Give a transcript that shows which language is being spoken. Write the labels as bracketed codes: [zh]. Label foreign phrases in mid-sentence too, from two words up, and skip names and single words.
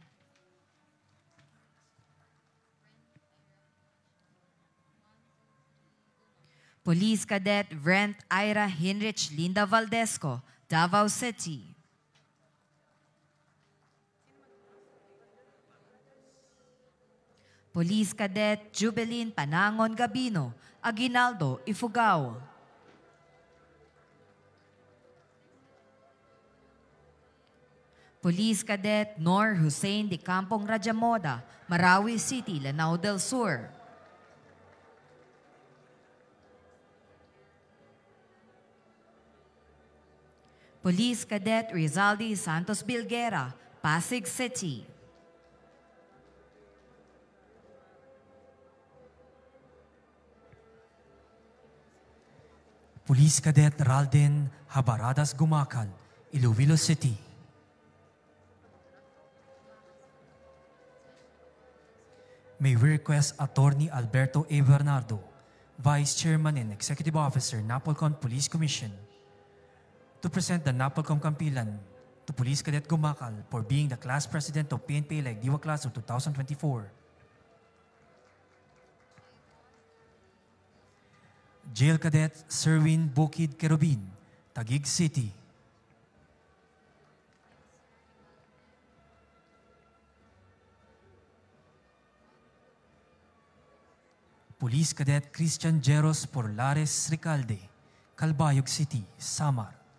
[en] Police Cadet Brent Ira Hinrich Linda Valdesco, Davao City. Police Cadet Jubilin Panangon Gabino, Aguinaldo, Ifugao. Police Cadet Nor Hussein de Campong Rajamoda, Marawi City, Lanao del Sur. Police Cadet Rizaldi Santos Bilguera, Pasig City. Police Cadet Ralden Habaradas Gumacal, Iloilo City. May we request Attorney Alberto A. Bernardo, Vice Chairman and Executive Officer, Napolcom Police Commission, to present the Napolcom Kampilan to Police Cadet Gumacal for being the Class President of PNP Leg Diwa Class of 2024. Jail Cadet Serwin Bukid Kerubin, Taguig City. Police Cadet Christian Jeros Porlares Ricalde, Calbayog City, Samar.